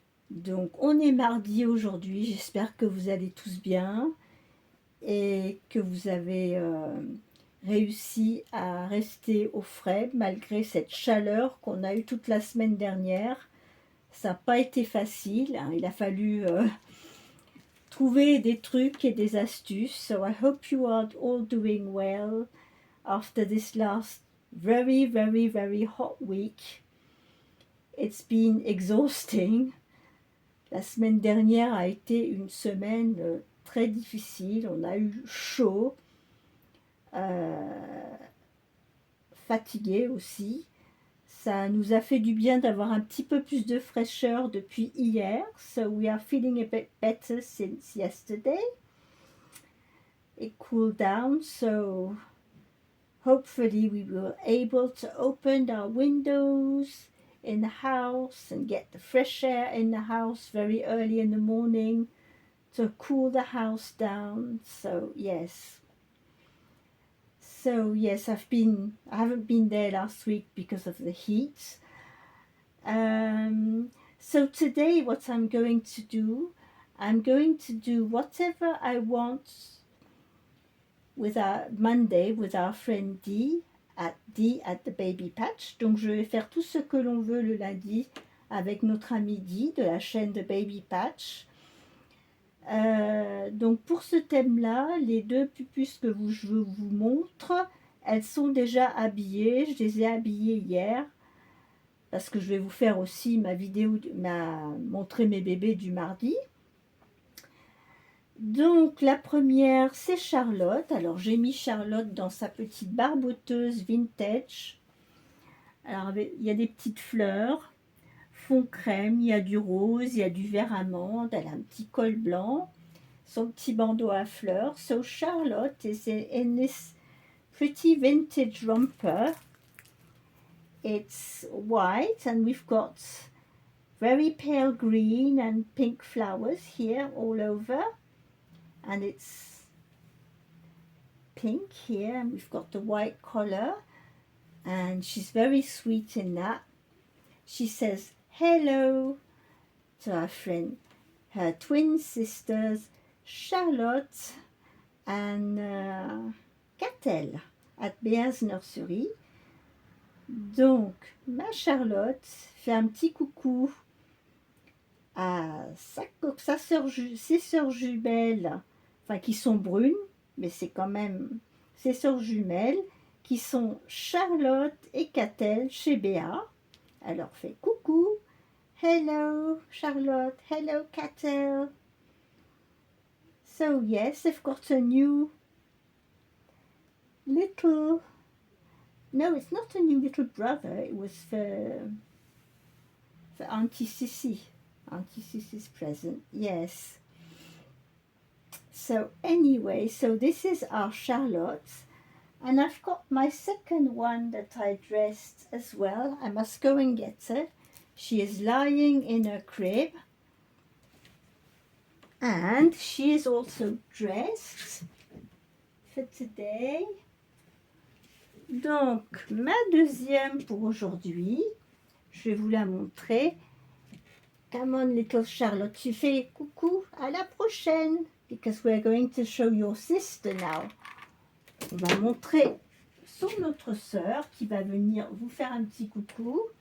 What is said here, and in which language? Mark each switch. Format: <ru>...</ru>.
<fr>Donc on est mardi aujourd'hui, j'espère que vous allez tous bien et que vous avez réussi à rester au frais malgré cette chaleur qu'on a eue toute la semaine dernière. Ça n'a pas été facile, hein. Il a fallu trouver des trucs et des astuces.</fr> <en>So I hope you are all doing well after this last very hot week. It's been exhausting.</en> <fr>La semaine dernière a été une semaine très difficile. On a eu chaud. Fatigué aussi. Ça nous a fait du bien d'avoir un petit peu plus de fraîcheur depuis hier.</fr> <en>So we are feeling a bit better since yesterday. It cooled down, so hopefully we will able to open our windows in the house and get the fresh air in the house very early in the morning to cool the house down. So yes. So yes, I haven't been there last week because of the heat. So today what I'm going to do whatever I want with our Monday with our friend Dee at the Baby Patch.</en> <fr>Donc je vais faire tout ce que l'on veut le lundi avec notre amie Dee de la chaîne de Baby Patch. Donc pour ce thème-là, les deux pupus que je vous montre, elles sont déjà habillées. Je les ai habillées hier parce que je vais vous faire aussi ma vidéo, montrer mes bébés du mardi. Donc la première, c'est Charlotte. Alors j'ai mis Charlotte dans sa petite barboteuse vintage. Alors il y a des petites fleurs, fond crème, il y a du rose, il y a du vert amande, elle a un petit col blanc, son petit bandeau à fleurs.</fr> <en>So Charlotte is in this pretty vintage romper. It's white and we've got very pale green and pink flowers here all over, and it's pink here, and we've got the white collar, and she's very sweet in that. She says hello to our friend, her twin sisters Charlotte and Catel at Béa's Nursery.</en> <fr>Donc ma Charlotte fait un petit coucou à ses sœurs jumelles, enfin qui sont brunes, mais c'est quand même ses sœurs jumelles, qui sont Charlotte et Catel chez Béa. Elle leur fait coucou,</fr> <en>hello Charlotte, hello Catel. So yes, they've got a new little, no, it's not a new little brother, it was for Auntie Sissy. Auntie Sissy's present, yes. So anyway, so this is our Charlotte, and I've got my second one that I dressed as well. I must go and get her. She is lying in her crib, and she is also dressed for today.</en> <fr>Donc ma deuxième pour aujourd'hui, je vais vous la montrer.</fr> <en>Come on, little Charlotte,</en> <fr>tu fais coucou, à la prochaine,</fr> <en>because we're going to show your sister now.</en> <fr>On va montrer son autre sœur qui va venir vous faire un petit coucou.</fr>